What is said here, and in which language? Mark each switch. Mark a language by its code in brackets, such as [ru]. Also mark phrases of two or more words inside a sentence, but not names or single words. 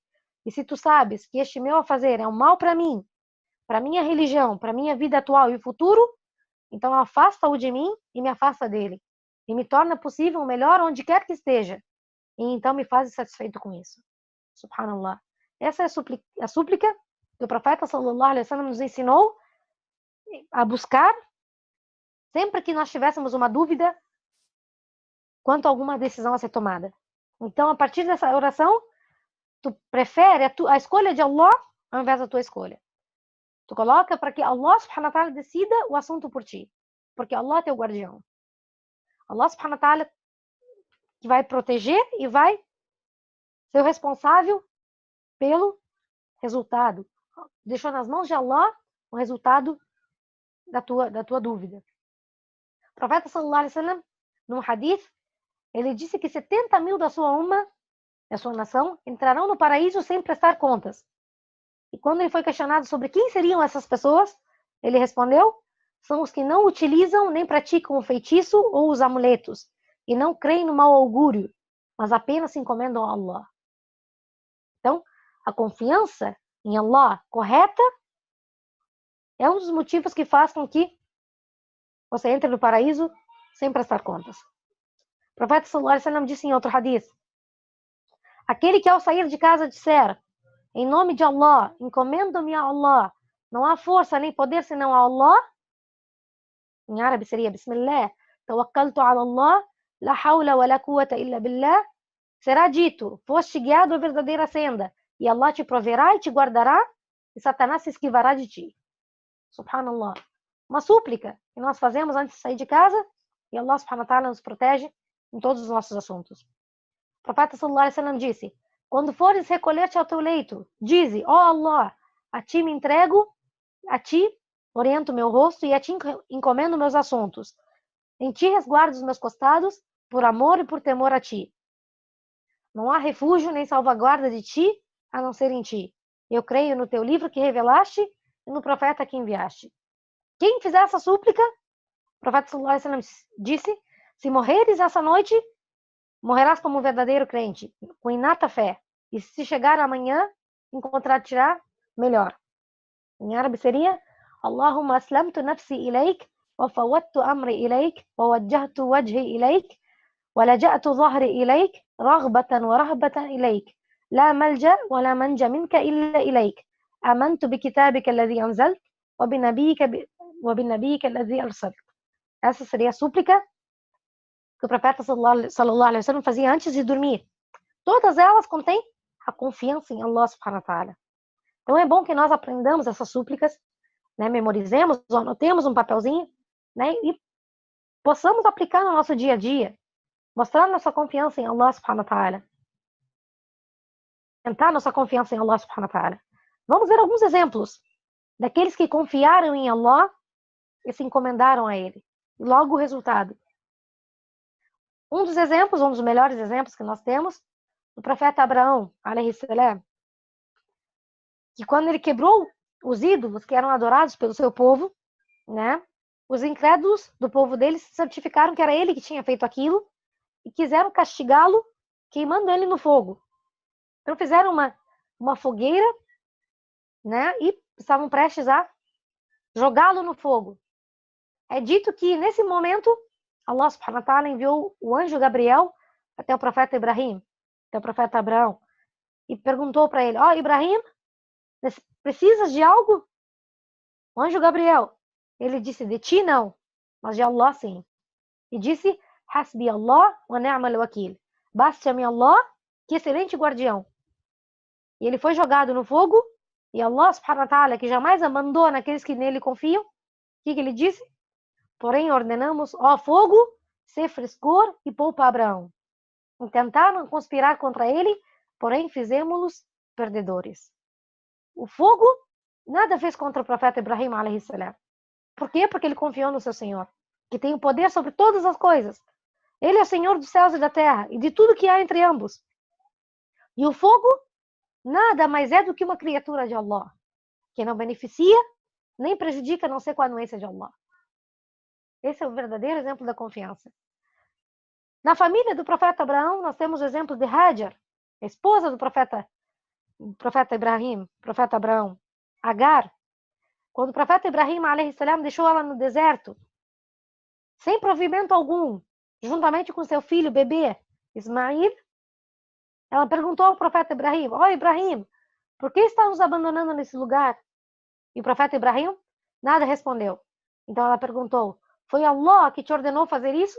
[pt] E se tu sabes que este meu a fazer é um mal para mim, para a minha religião, para a minha vida atual e o futuro, então afasta-o de mim e me afasta dele. E me torna possível o melhor onde quer que esteja. E então me faz satisfeito com isso. Subhanallah. Essa é a súplica que o profeta [ar] صلى الله عليه وسلم [pt] nos ensinou a buscar sempre que nós tivéssemos uma dúvida quanto a alguma decisão a ser tomada. Então, a partir dessa oração, tu prefere a escolha de Allah ao invés da tua escolha. Tu coloca para que [ar] الله سبحانه وتعالى [pt] decida o assunto por ti. Porque Allah é teu guardião. [ar] الله سبحانه وتعالى [pt] que vai proteger e vai ser o responsável pelo resultado. Deixou nas mãos de Allah o resultado da tua dúvida. O profeta [ar] صلى الله عليه وسلم, [pt] num hadith, ele disse que 70 mil da sua da sua nação, entrarão no paraíso sem prestar contas. E quando ele foi questionado sobre quem seriam essas pessoas, ele respondeu: são os que não utilizam nem praticam o feitiço ou os amuletos, e não creem no mau augúrio, mas apenas se encomendam a Allah. Então, a confiança em Allah correta é um dos motivos que faz com que você entre no paraíso sem prestar contas. O profeta [ar] صلى الله عليه وسلم [pt] disse em outro hadith: aquele que ao sair de casa disser: em nome de Allah, encomendo-me a Allah, não há força nem poder senão a Allah, em árabe seria [ar] بسم الله، توكلت على الله، لا حول ولا قوة إلا بالله, [pt] será dito: foste guiado à verdadeira senda, e Allah te proverá e te guardará, e Satanás se esquivará de ti. Subhanallah. Uma súplica que nós fazemos antes de sair de casa, e [ar] الله سبحانه وتعالى [pt] nos protege em todos os nossos assuntos. O profeta [ar] صلى الله عليه وسلم [pt] disse: quando fores recolher-te ao teu leito, dize: ó Allah, a ti me entrego, a ti oriento meu rosto e a ti encomendo meus assuntos. Em ti resguardo os meus costados, por amor e por temor a ti. Não há refúgio nem salvaguarda de ti, a não ser em ti. Eu creio no teu livro que revelaste e no profeta que enviaste. Quem fizer essa súplica, o profeta [ar] صلى الله عليه وسلم [pt] disse: se morreres essa noite, morrerás como um verdadeiro crente, com inata fé. E se chegar amanhã, encontrar-te-á melhor. Em árabe seria: [ar] اللهم أسلمت نفسي إليك، وفوضت أمري إليك، ووجهت وجهي إليك، ولجأت ظهري إليك، رغبة ورهبة إليك. لا ملجأ ولا منجا منك إلا إليك. آمنت بكتابك الذي أنزلت، وبنبيك الذي أرسلت. [pt] Essa seria a súplica que o profeta [ar] صلى الله عليه وسلم [pt] fazia antes de dormir. Todas elas contêm a confiança em [ar] الله سبحانه وتعالى. [pt] Então é bom que nós aprendamos essas súplicas, né, memorizemos, anotemos um papelzinho, né, e possamos aplicar no nosso dia a dia, mostrar nossa confiança em [ar] الله سبحانه وتعالى. [pt] Aumentar nossa confiança em [ar] الله سبحانه وتعالى. [pt] Vamos ver alguns exemplos daqueles que confiaram em Allah e se encomendaram a Ele. E logo o resultado. Um dos exemplos, um dos melhores exemplos que nós temos, o profeta Abraão, [ar] عليه السلام, [pt] que quando ele quebrou os ídolos que eram adorados pelo seu povo, né, os incrédulos do povo dele se certificaram que era ele que tinha feito aquilo e quiseram castigá-lo queimando ele no fogo. Então fizeram uma fogueira, né, e estavam prestes a jogá-lo no fogo. É dito que nesse momento [ar] الله سبحانه وتعالى [pt] enviou o anjo Gabriel até o profeta Ibrahim, até o profeta Abraão, e perguntou para ele: ó, Ibrahim, precisas de algo? O anjo Gabriel, ele disse: de ti não, mas de Allah sim. e disse: [ar] حسبي الله ونعم الوكيل. [pt] Baste-me Allah, que excelente guardião. E ele foi jogado no fogo, e [ar] الله سبحانه وتعالى, [pt] que jamais abandona aqueles que nele confiam, o que ele disse? Porém ordenamos, ó fogo, ser frescor e poupa Abraão. Tentaram conspirar contra ele, porém fizemos-los perdedores. O fogo nada fez contra o profeta Ibrahim [ar] عليه السلام. [pt] Por quê? Porque ele confiou no seu Senhor, que tem o poder sobre todas as coisas. Ele é o Senhor dos céus e da terra, e de tudo que há entre ambos. E o fogo nada mais é do que uma criatura de Allah, que não beneficia, nem prejudica, a não ser com a anuência de Allah. Esse é o verdadeiro exemplo da confiança. Na família do profeta Abraão, nós temos o exemplo de Hajar, a esposa do profeta Ibrahim, profeta Abraão. Agar, quando o profeta Ibrahim [ar] عليه السلام [pt] deixou ela no deserto, sem provimento algum, juntamente com seu filho, bebê, Ismail, ela perguntou ao profeta Ibrahim: ó Ibrahim, por que está nos abandonando nesse lugar? E o profeta Ibrahim nada respondeu. Então ela perguntou: foi Allah que te ordenou fazer isso?